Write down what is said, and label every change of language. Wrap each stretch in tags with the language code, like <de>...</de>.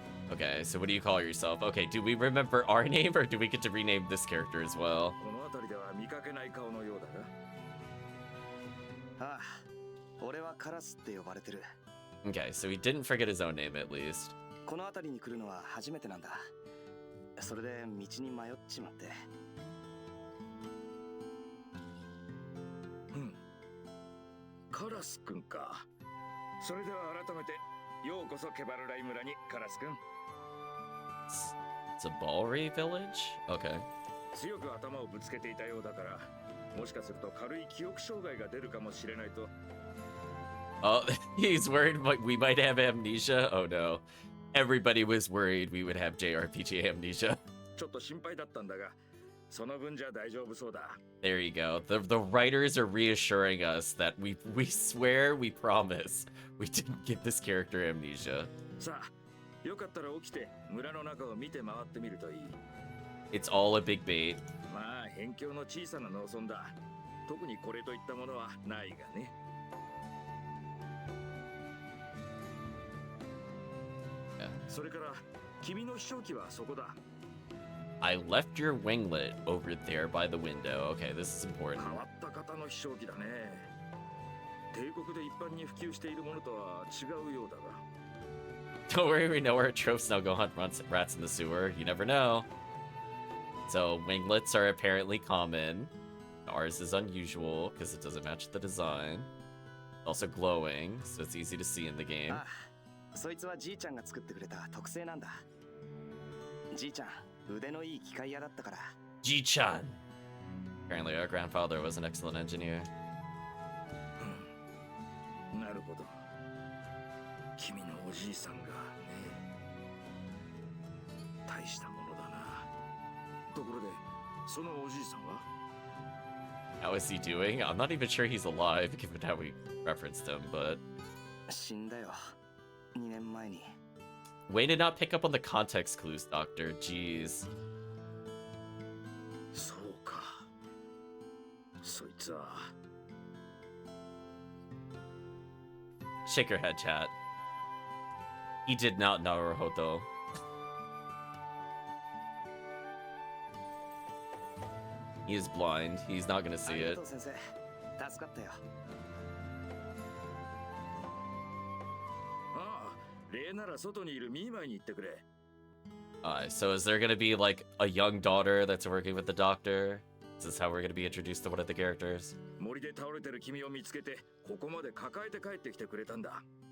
<en>Okay, so what do you call yourself? Okay, do we remember our name or do we get to rename this character as well?</en> <ja>この辺りでは見かけない顔のようだが。ああ、俺はカラスって呼ばれてる。</ja> <en>Okay, so he didn't forget his own name at least.</en> <ja>この辺りに来るのは初めてなんだ。それで道に迷っちまって。カラスくんか。それでは改めてようこそケバルライ村にカラスくん。</ja> <en>It's a Balry village? Okay.</en> <ja>強く頭をぶつけていたようだから、もしかすると軽い記憶障害が出るかもしれないと。</ja> <en>Oh, he's worried we might have amnesia? Oh no. Everybody was worried we would have JRPG amnesia.</en> <ja>ちょっと心配だったんだが、その分じゃ大丈夫そうだ。</ja> <en>There you go. The writers are reassuring us that we swear, we promise, we didn't give this character amnesia.</en> <ja>さあ、よかったら起きて村の中を見て回ってみるといい。</ja> <en>It's all a big bait.</en> <ja>まあ、辺境の小さな農村だ。特にこれといったものはないがね。それから、君の秘書機はそこだ。</ja> <en>I left your winglet over there by the window. Okay, this is important.</en> <ja>変わった方の秘書機だね。帝国で一般に普及しているものとは違うようだが。</ja> <en>Don't worry, we know our tropes now go hunt rats in the sewer. You never know. So, winglets are apparently common. Ours is unusual because it doesn't match the design. Also glowing, so it's easy to see in the game.</en> <ja>ああ、そいつはじいちゃんが作ってくれた特製なんだ。じいちゃん、腕のいい機械屋だったから。 Ji-chan!</ja> <en>Apparently our grandfather was an excellent engineer.</en> <ja>なるほど。君のおじいさんがね。大したものだな。ところで、そのおじいさんは</ja> <en>How is he doing? I'm not even sure he's alive, given how we referenced him, but...</en> <ja>死んだよ。2年前に。</ja> <en>Way to not pick up on the context clues, Doctor. Jeez.</en> <ja>そうか。そいつは。</ja> <en>Shake your head, chat. He did not know Naruhodo. He is blind. He's not gonna see it.</en> <ja>先生、助かったよ。ああ、例なら外にいるミーマイに言ってくれ。</ja> <en>So is there gonna be like a young daughter that's working with the doctor? Is this how we're gonna be introduced to one of the characters?</en> <ja>森で倒れてる君を見つけて、ここまで抱えて帰ってきてくれたんだ。</ja>